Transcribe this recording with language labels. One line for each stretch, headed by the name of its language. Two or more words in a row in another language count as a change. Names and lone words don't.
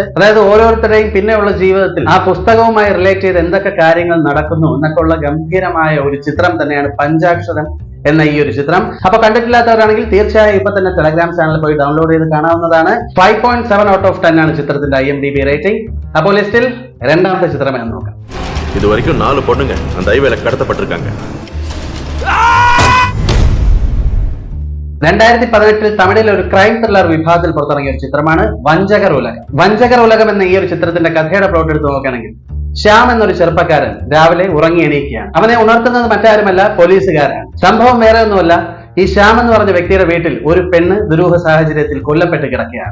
Malayalam: അതായത് ഓരോരുത്തരുടെയും പിന്നെയുള്ള ജീവിതത്തിൽ ആ പുസ്തകവുമായി റിലേറ്റ് ചെയ്ത് എന്തൊക്കെ കാര്യങ്ങൾ നടക്കുന്നു എന്നൊക്കെ ഉള്ള ഗംഭീരമായ ഒരു ചിത്രം തന്നെയാണ് പഞ്ചാക്ഷരം എന്ന ഈ ഒരു ചിത്രം. അപ്പൊ കണ്ടിട്ടില്ലാത്തവരാണെങ്കിൽ തീർച്ചയായും ഇപ്പൊ തന്നെ ടെലഗ്രാം ചാനൽ പോയി ഡൗൺലോഡ് ചെയ്ത് കാണാവുന്നതാണ്. 5.7
English: out of
Malayalam: 10 ആണ് ചിത്രത്തിന്റെ IMDb റേറ്റിംഗ്. അപ്പോൾ ലിസ്റ്റിൽ രണ്ടാമത്തെ ചിത്രം എന്ന് നോക്കാം.
Tamil: இதுவரைக்கும் 4 பொண்ணுங்க அந்த ஹைவேல கடத்தப்பட்டிருக்காங்க.
Malayalam: 2018 തമിഴിൽ ഒരു
English: crime thriller
Malayalam: വിഭാഗത്തിൽ പുറത്തിറങ്ങിയ ഒരു ചിത്രമാണ് വഞ്ചകർ ഉലകം. വഞ്ചകർ ഉലകം എന്ന ഈ ഒരു ചിത്രത്തിന്റെ കഥയുടെ പ്ലോട്ട് എടുത്ത് നോക്കുകയാണെങ്കിൽ ശ്യാം എന്നൊരു ചെറുപ്പക്കാരൻ രാവിലെ ഉറങ്ങി എണീക്കുകയാണ്. അവനെ ഉണർത്തുന്നത് മറ്റാരുമല്ല, പോലീസുകാരാണ്. സംഭവം വേറെ ഒന്നുമല്ല, ഈ ശ്യാം എന്ന് പറഞ്ഞ വ്യക്തിയുടെ വീട്ടിൽ ഒരു പെണ്ണ് ദുരൂഹ സാഹചര്യത്തിൽ കൊല്ലപ്പെട്ട് കിടക്കുകയാണ്.